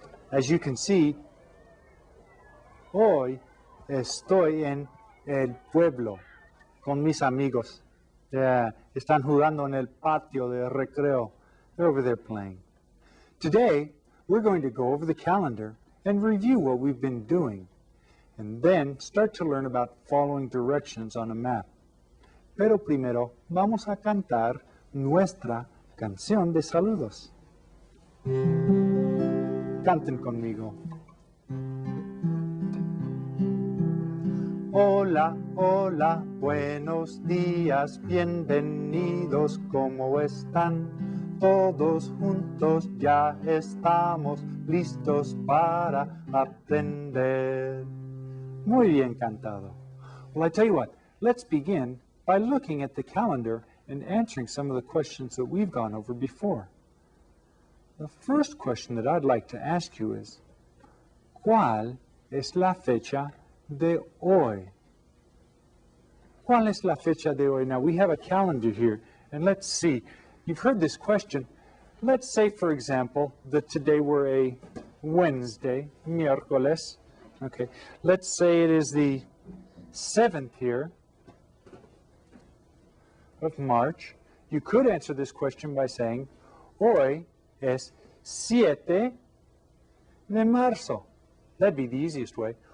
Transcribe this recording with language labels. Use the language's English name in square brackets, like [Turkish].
[English] As you can see, [Spanish] hoy estoy en el pueblo con mis amigos. Están jugando en el patio de recreo. [English] They're over there playing. Today, we're going to go over the calendar and review what we've been doing, and then start to learn about following directions on a map. [Spanish] Pero primero vamos a cantar nuestra canción de saludos. Canten conmigo. Hola, hola, buenos días, bienvenidos, ¿cómo están? Todos juntos ya estamos listos para aprender. Muy bien cantado. [English] Well, I tell you what, let's begin by looking at the calendar and answering some of the questions that we've gone over before. The first question that I'd like to ask you is, [Spanish] ¿cuál es la fecha de hoy? ¿Cuál es la fecha de hoy? [English] Now, we have a calendar here, and let's see. You've heard this question. Let's say, for example, that today we're a Wednesday, miércoles. Okay, let's say it is the 7th here of March. You could answer this question by saying, [Spanish] hoy es 7 de marzo. [English] That'd be the easiest way.